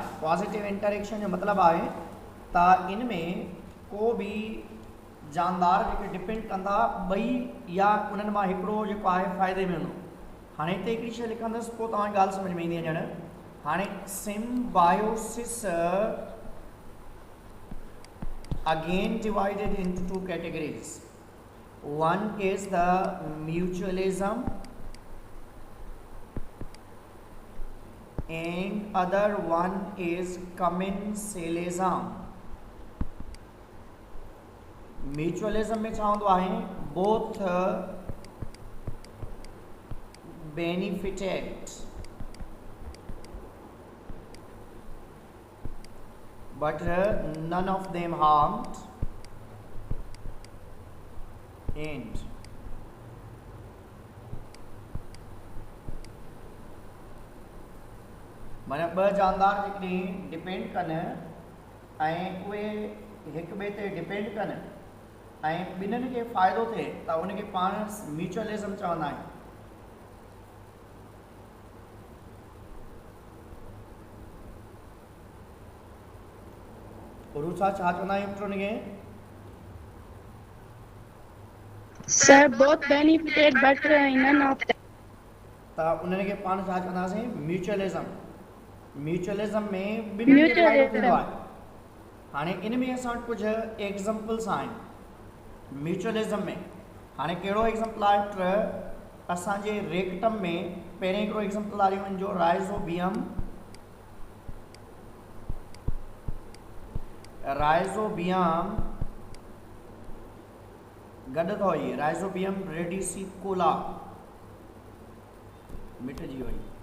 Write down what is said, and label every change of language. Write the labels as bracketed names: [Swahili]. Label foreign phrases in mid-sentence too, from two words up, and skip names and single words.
[English] positive interaction [Sindhi] जो मतिलबु आहे त इन में को बि जानदार जेके डिपेंड कंदा ॿई या उन्हनि मां हिकिड़ो जेको आहे फ़ाइदे में हूंदो। हाणे हिते हिकिड़ी शइ लिखंदुसि पोइ तव्हांजी ॻाल्हि सम्झ में ईंदी ॼण। [English] हाणे सिम्बायोसिस again divided into 2 categories. One is the mutualism and other one is commensalism। [Sindhi] म्यूचुअलिज्म में छा हूंदो आहे? [English] बोथ benefited but none of them harmed and [Sindhi] माना 2 जानदार जेकॾहिं डिपेंड कनि ऐं उहे हिक ॿिए ते डिपेंड कनि ऐं ॿिन्हिनि खे फ़ाइदो थिए त उनखे पाण म्यूचुअलिज्म चवंदा आहियूं। उरूसा छा चवंदा आहियूं पुट उनखे? [English] Sir, both benefited but none of them। [Sindhi] त उन्हनि खे पाण छा चवंदासीं? म्यूचुअलिज्म। म्यूचुअलिज्म में ॿिन्हिनि खे फ़ाइदो थींदो आहे। हाणे इन में असां वटि कुझु एग्ज़ाम्पल्स आहिनि। म्यूचुअलिज्म में हाणे कहिड़ो एग्जाम्पल आहे असांजे रेक्टम में पहिरें हिकिड़ो एग्जाम्पल आहे हिन जो राइज़ोबियम गॾु थो इहे राइज़ोबियम रेडिसिकोला मिटजी वई।